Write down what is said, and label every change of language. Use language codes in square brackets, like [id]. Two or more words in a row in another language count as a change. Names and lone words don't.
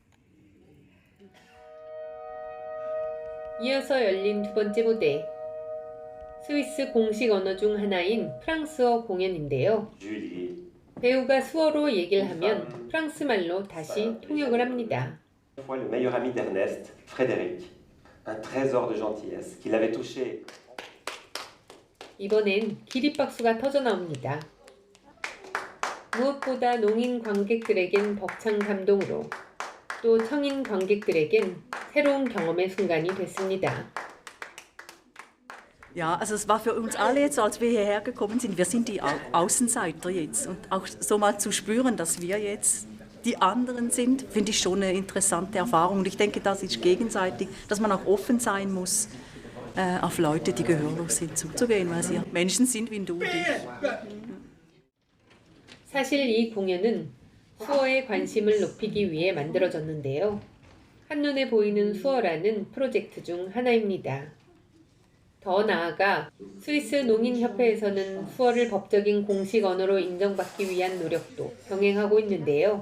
[ko] 이어서 열린 두 번째 무대. 스위스 공식 언어 중 하나인 프랑스어 공연인데요. 배우가 수어로 얘기를 하면 프랑스 말로 다시 통역을 합니다. [fr] Le meilleur ami d'Ernest, Frédéric, un trésor de gentillesse qui l'avait touché. [ko] 이번엔 기립박수가 터져 나옵니다. 무엇보다 농인 관객들에겐 벅찬 감동으로 또 청인 관객들에겐 새로운 경험의 순간이 됐습니다. [de] Ja, also es war für uns alle jetzt, als wir hierher gekommen sind, wir sind die Außenseiter jetzt. Und auch so mal zu spüren, dass wir jetzt die anderen sind, finde ich schon eine interessante Erfahrung. Und ich denke, das ist gegenseitig, dass man auch offen sein muss, auf Leute, die gehörlos sind, zuzugehen, weil sie Menschen sind wie du und ich. [ko] 사실 이 공연은 수어에 관심을 높이기 위해 만들어졌는데요. 한눈에 보이는 수어라는 프로젝트 중 하나입니다. 더 나아가 스위스 농인협회에서는 수어를 법적인 공식 언어로 인정받기 위한 노력도 병행하고 있는데요.